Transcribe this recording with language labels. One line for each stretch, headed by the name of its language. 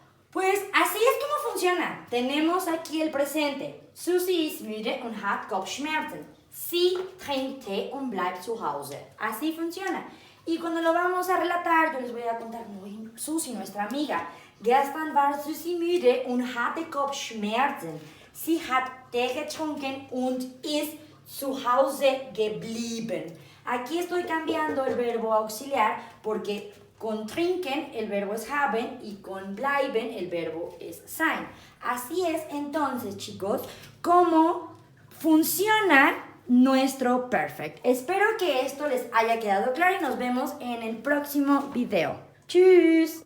Spanish: Pues así es como funciona. Tenemos aquí el presente.
German: Susi ist müde und hat Kopfschmerzen. Sie trinkt Tee und bleibt zu Hause.
Spanish: Así funciona. Y cuando lo vamos a relatar, yo les voy a contar, Susi, nuestra amiga,
German: gestern war Susi müde und hatte Kopfschmerzen. Sie hat Tee getrunken und ist zu Hause geblieben.
Spanish: Aquí estoy cambiando el verbo auxiliar porque con trinken el verbo es haben y con bleiben el verbo es sein. Así es entonces, chicos, cómo funciona nuestro perfect. Espero que esto les haya quedado claro y nos vemos en el próximo video.
German: ¡Tschüss!